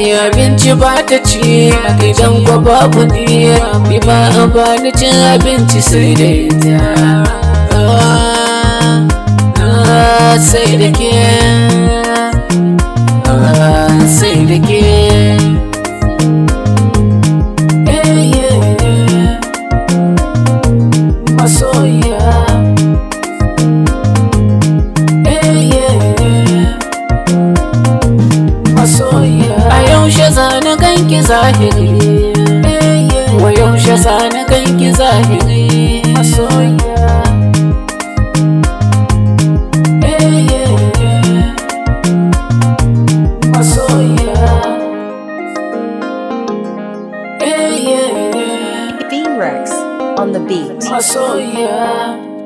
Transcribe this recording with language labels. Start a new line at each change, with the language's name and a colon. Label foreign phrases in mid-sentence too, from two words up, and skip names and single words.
Hausa: Abinci ba ta ci, a gidan ku babu ni. Ni ba a ba ni cin abinci sai da ita. Ah, ah, sai da ke. Ah, sai da ke. Eh,
English: yeah, yeah.
Hausa: Masoyiya.
English: Eh, yeah, yeah.
Hausa: Masoyiya. A yaushe za na gan ki zahiri? Wa yaushe za na gan ki zahiri? Masoyiya. Eh,
English: yeah, yeah.
Hausa: Masoyiya.
English: Eh, yeah, yeah. Beam Rex on the beat.
Hausa: Masoyiya.